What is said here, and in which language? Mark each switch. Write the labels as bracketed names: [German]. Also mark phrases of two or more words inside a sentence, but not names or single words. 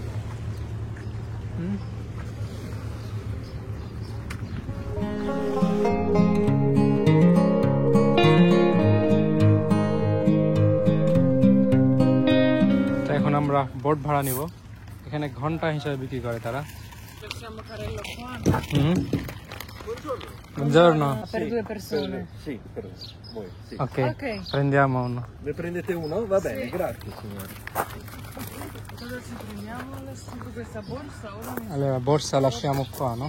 [Bangla] এখন আমরা বোট ভাড়া নিব। এখানে ঘন্টা হিসাবে বিক্রি করে তারা। Buongiorno. [Italian] Per 2 persone. Sì, per voi, sì. Ok, Ok. prendiamo uno. Ne prendete uno? Va bene, grazie signore. Cosa ci prendiamo adesso? Questa borsa? Ora mi Allora, borsa lasciamo qua, no?